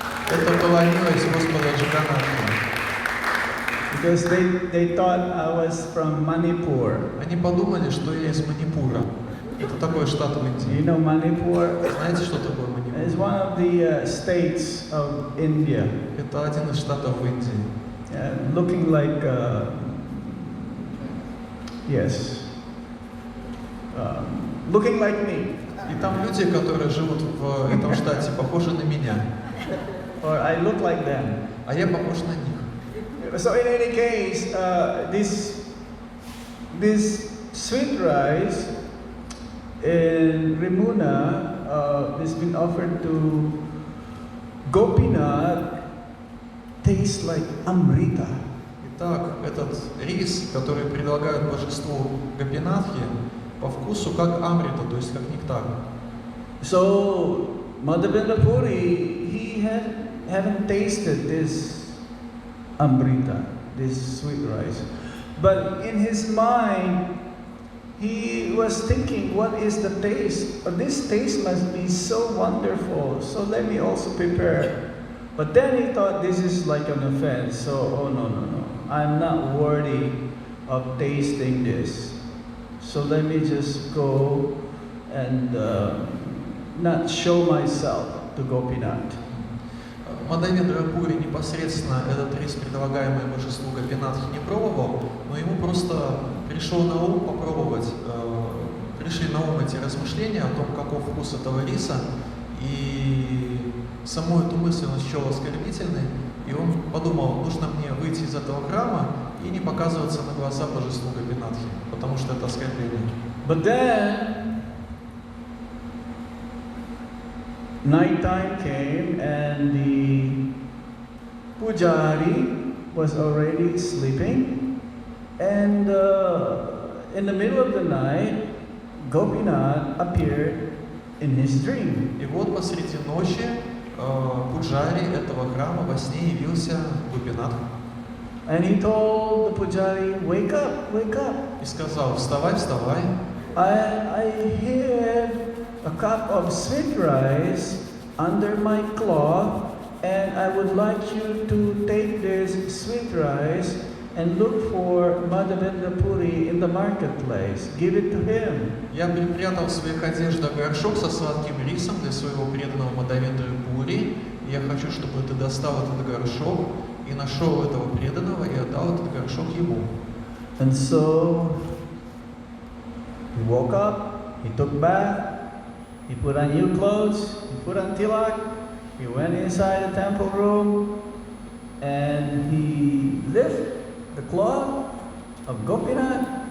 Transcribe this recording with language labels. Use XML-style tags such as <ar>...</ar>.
<ru>Это была милость Господа Джаганнатха.</ru> <en>Because they thought I was from Manipur.</en> <ru>Они подумали, что я из Манипура.</ru> <en>It</en> <ru>Что такое штат в</ru> <en>You</en> <ru>Индии?</ru> <en>know Manipur?</en> <ru>Знаете, что такое</ru> <en>It's</en> <ru>Манипур?</ru> <en>one of the states of India.</en> <ru>Это один из штатов в Индии.</ru> <en>Looking like, yes, looking like me.</en> <ru>И там люди, которые живут в этом штате, похожи на меня.</ru> <en>Or I look like them.</en> <ru>А я похож на них.</ru> <en>So in any case, this sweet rice in Rimuna has been offered to Gopinath, tastes like Amrita.</en> <ru>Итак, этот рис, который предлагают божеству Гопинатхи, по вкусу как амрита, то есть как нектар.</ru> <en>So Madhavendra Puri, he haven't tasted this Amrita, this sweet rice. But in his mind, he was thinking, what is the taste? This taste must be so wonderful, so let me also prepare. But then he thought this is like an offense, so oh no, I'm not worthy of tasting this. So let me just go and not show myself to Gopinath.</en> <ru>Мадхавендра Пури непосредственно этот рис, предлагаемый божеству Гопинатхи, не пробовал, но ему просто пришел на ум попробовать. Пришли на ум эти размышления о том, каков вкус этого риса, и саму эту мысль он счел оскорбительной, и он подумал, нужно мне выйти из этого храма и не показываться на глаза божеству Гопинатхи, потому что это оскорбление.</ru> <en>But then night time came and the pujari was already sleeping, and in the middle of the night Gopinath appeared in his dream.</en> <ru>И вот посреди ночи пуджари этого храма во сне явился Гопинатх</ru> <en>And he told the pujari, wake up, wake up.</en> <ru>и сказал, вставай, вставай,</ru> <en>I hid a cup of sweet rice under my cloth, and I would like you to take this sweet rice and look for Madhavendra Puri in the marketplace. Give it to him.</en> <ru>я припрятал в своих одеждах горшок со сладким рисом для своего преданного Мадхавендры Пури, и я хочу, чтобы ты достал этот горшок и нашел этого преданного и отдал этот горшок ему.</ru> <en>And so he woke up, he took bath, he put on new clothes, he put on tilak, he went inside the temple room, and he lifted the cloth of Gopinath.</en>